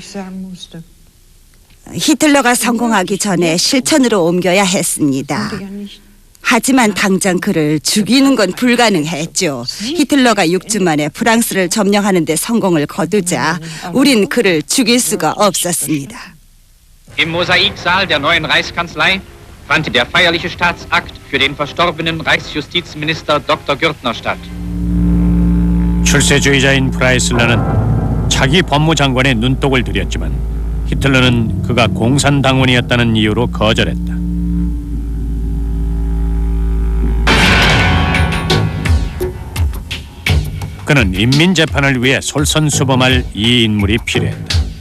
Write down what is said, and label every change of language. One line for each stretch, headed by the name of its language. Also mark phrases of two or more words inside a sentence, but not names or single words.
Korean: 히틀러가 성공하기 전에 실천으로 옮겨야 했습니다. 하지만 당장 그를 죽이는 건 불가능했죠. 히틀러가 6주 만에 프랑스를 점령하는 데 성공을 거두자 우린 그를 죽일 수가 없었습니다.
German: Im Mosaiksaal der neuen Reichskanzlei fand der feierliche Staatsakt für den verstorbenen Reichsjustizminister Dr. Gürtner statt.
Korean: 출세주의자인 프라이슬러는 차기 법무장관의 눈독을 들였지만 히틀러는 그가 공산당원이었다는 이유로 거절했다. 그는 인민재판을 위해 솔선수범할 이 인물이 필요했다.